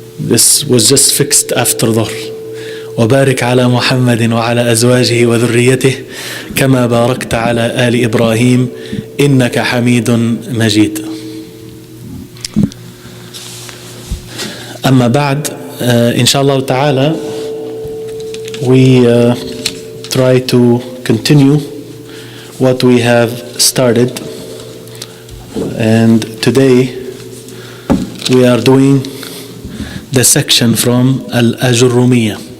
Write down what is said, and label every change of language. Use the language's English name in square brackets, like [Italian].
[English] This was just fixed after dhuhr. [Arabic] وبارك على محمد وعلى أزواجه وذريته كما باركت على آل إبراهيم إنك حميد مجيد. أما بعد، إن شاء الله تعالى [English] we try to continue what we have started, and today we are doing the section from Ajrumiyyah.